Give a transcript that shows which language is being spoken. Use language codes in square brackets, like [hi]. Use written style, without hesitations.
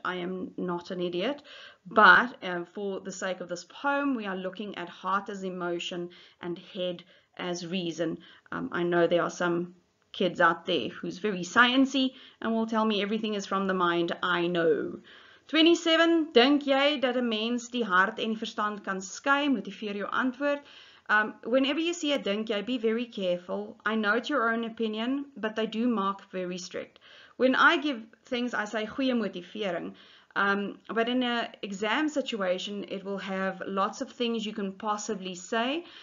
[en] I am not an idiot. But for the sake of this poem, we are looking at heart as emotion and head as reason. I know there are some kids out there who's very sciencey and will tell me everything is from the mind. I know. 27. [af] Dink jy dat 'n mens die hart en die verstand kan skei? Motiveer jou antwoord. [en] Whenever you see a [af] dink jy, [en] be very careful. I know it's your own opinion, but they do mark very strict. When I give things, I say [af] goeie motivering. [en] But in an exam situation, it will have lots of things you can possibly say.